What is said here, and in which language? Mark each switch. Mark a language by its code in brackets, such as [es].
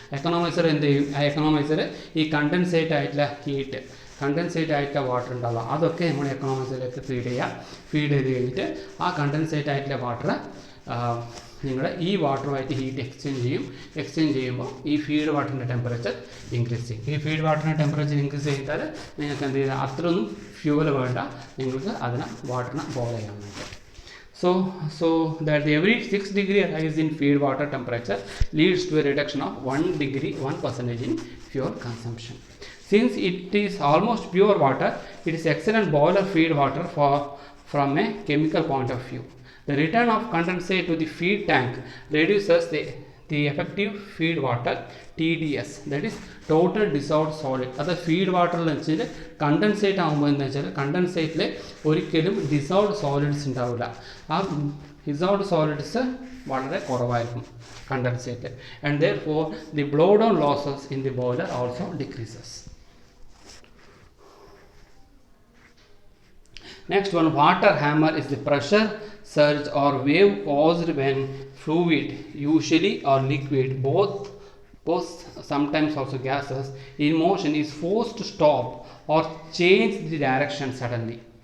[ml] Economiser എന്ത് ചെയ്യും, ആ എക്കണോമൈസർ ഈ കണ്ടൻസേറ്റ് ആയിട്ടുള്ള ഹീറ്റ്, കണ്ടൻസേറ്റ് ആയിട്ടുള്ള വാട്ടർ ഉണ്ടാവുക അതൊക്കെ നമ്മൾ എക്കണോമൈസറിലേക്ക് ഫീഡ് ചെയ്ത് കഴിഞ്ഞിട്ട് ആ കണ്ടൻസേറ്റ് ആയിട്ടുള്ള വാട്ടർ നിങ്ങൾ ഈ വാട്ടറുമായിട്ട് ഹീറ്റ് എക്സ്ചേഞ്ച് ചെയ്യുമ്പോൾ ഈ ഫീഡ് വാട്ടറിൻ്റെ ടെമ്പറേച്ചർ ഇൻക്രീസ് ചെയ്യും. ഈ ഫീഡ് വാട്ടറിൻ്റെ ടെമ്പറേച്ചർ ഇൻക്രീസ് ചെയ്താൽ നിങ്ങൾക്ക് എന്ത് ചെയ്താൽ അത്രയൊന്നും ഫ്യൂവൽ വേണ്ട, നിങ്ങൾക്ക് വാട്ടറിനെ ബോയിൽ ചെയ്യാൻ വേണ്ടി. [en] So that every 6 degree rise in feed water temperature leads to a reduction of 1% in fuel consumption. Since it is almost pure water, it is excellent boiler feed water from a chemical point of view. The return of condensate to the feed tank reduces the effective feed water TDS, that is total dissolved solid. [ml] അത് feed വാട്ടറിൽ വെച്ചാൽ condensate ആകുമ്പോൾ എന്താ വെച്ചാൽ കണ്ടൻസേറ്റിൽ ഒരിക്കലും dissolved solids ഉണ്ടാവില്ല. ആ dissolved solids വളരെ കുറവായിരിക്കും condensate, [en] And therefore the blow down losses in the boiler also decreases. Next one, water hammer is the pressure surge or wave caused when fluid, usually or liquid, both sometimes also gases, in motion is forced to stop or change the direction suddenly.